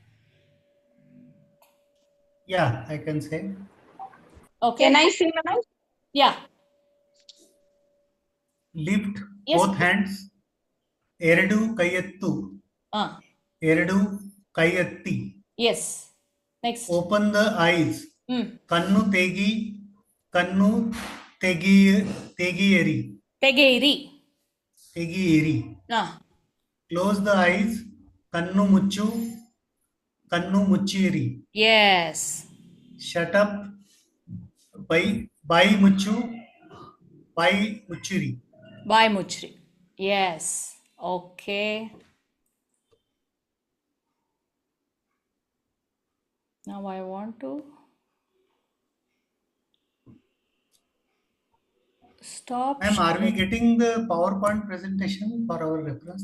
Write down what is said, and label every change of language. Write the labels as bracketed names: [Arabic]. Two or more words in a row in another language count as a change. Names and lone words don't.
[English] Yeah, I can say. Okay. Can I say, madam? Yeah. Lift both hands. [Kannada] ಎರಡು ಕೈಯೆತ್ತು. ಎರಡು ಕೈಯೆತ್ತಿ. [English] Yes. Next. Open the eyes. [Kannada] ಕಣ್ಣು ತೆಗೆಯಿರಿ. Tegiyeri. [English] Close the eyes. [Kannada] ಕಣ್ಣು ಮುಚ್ಚಿರಿ. [English] Yes. Shut up. [Kannada] ಬಾಯಿ ಮುಚ್ಚಿರಿ. ಬಾಯಿ ಮುಚ್ಚಿರಿ. [English] Yes. Okay. Now I want to stop. Ma'am, are we getting the PowerPoint presentation for our reference?